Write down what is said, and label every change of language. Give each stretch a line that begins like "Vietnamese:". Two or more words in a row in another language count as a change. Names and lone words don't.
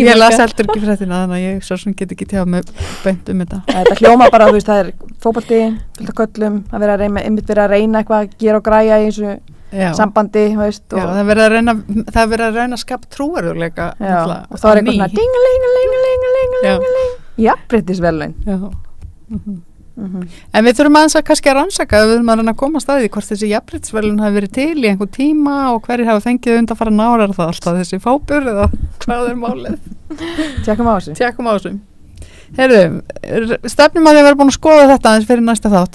Icelandic: Ég las heldur ekki fréttina, þannig að ég svo sem get ekki tjáð með beint þetta. Þetta hljóma bara, þú veist, það er fótbolti, fullt af köllum, að vera að reyna eitthvað, gera og græja í þessu sambandi, veist. Já, það er verið að reyna að skapa trúverðugleika. Já, og þá er eitthvað svona ding-a-ling-a-ling-a-ling-a-ling-a-ling. Jafnréttisverðlaun. Já. En við þurfum aðeins að kannski að rannsaka, við þurfum að reyna að koma að staði hvort þessi jafnréttisverðlaun hafi verið til í einhver tíma og hverjir hafa fengið undanfarna ára, er það alltaf þessi fópur eða hvað er málið? Tjekkum á þessu. Heyrðu, stefnum að við verðum búin að skoða þetta aðeins fyrir næsta þátt.